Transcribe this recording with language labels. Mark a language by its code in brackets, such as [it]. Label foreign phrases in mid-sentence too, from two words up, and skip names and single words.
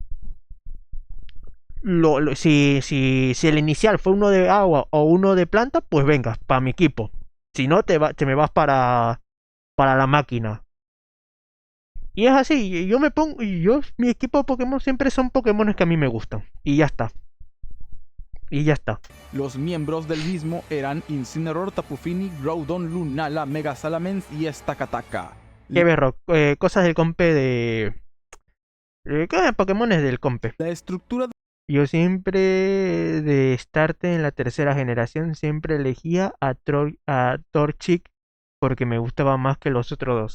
[es] Si el inicial fue uno de agua o uno de planta, pues venga, para mi equipo. Si no, te me vas para la máquina. Y es así, yo me pongo, mi equipo de Pokémon siempre son Pokémon que a mí me gustan. Y ya está. Los miembros del mismo eran Incineroar, Tapu Fini, Groudon, Lunala, Mega Salamence y Stakataka. Qué berro, cosas del compe de... ¿Qué Pokémon es del compe? La estructura Yo siempre, de estarte en la tercera generación, siempre elegía a Torchic porque me gustaba más que los otros dos.